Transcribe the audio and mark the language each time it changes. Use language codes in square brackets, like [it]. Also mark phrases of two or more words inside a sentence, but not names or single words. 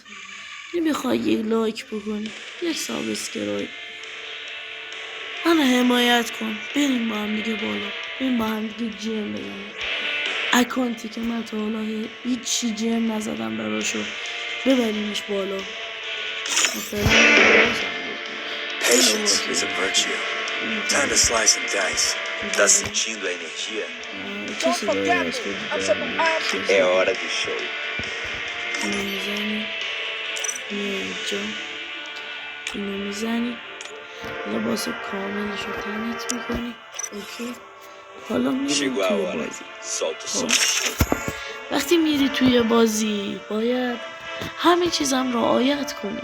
[fa] نمیخوای یک لایک بکنی، یک سابسکرایب، منو حمایت کن. بریم با هم دیگه بالا، بریم با هم دیگه جیم بزنیم. اکانتی که من تا حالا هیچی جیم نزدم براشو ببریمش بالا. [en] Patience is a virtue. Time to slice and dice. [pt] Tá sentindo a energia? É hora do show. [fa] اینو میزنی لباس کاملش رو تنت میکنی. اوکی حالا میری توی بازی. وقتی میری توی بازی باید همه چیزم رعایت کنی.